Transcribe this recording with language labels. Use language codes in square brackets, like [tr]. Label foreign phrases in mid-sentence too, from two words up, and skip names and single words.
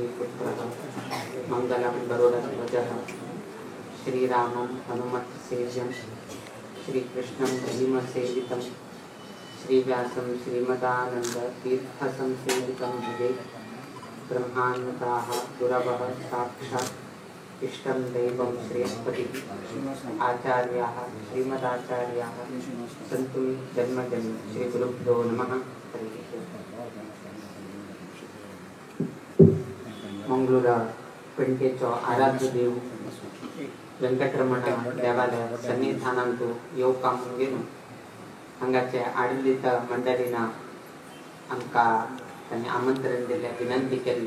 [sa] पुत्रः मंगलम गरुडध्वजः श्रीरामं हनुमत्सेव्यं श्रीकृष्णं भीमसेवितं श्रीव्यासं श्रीमदानन्दतीर्थसंसेवितं भजे ब्रह्माण्डताः गुरवः साक्षात् इष्टं दैवं श्रेयस्पतिः आचार्याः श्रीमदाचार्याः सन्तु जन्मजन्म श्रीगुरुभ्यो नमः। [kok] मंगळूर पेंटेचो आराध्य देव वेंकटरमण देवालय सन्निधानांतू येवका मुंगेन हांगाचे आडलित मंडळीन आमकां तांणी आमंत्रण दिलें, विनंती केल्लें।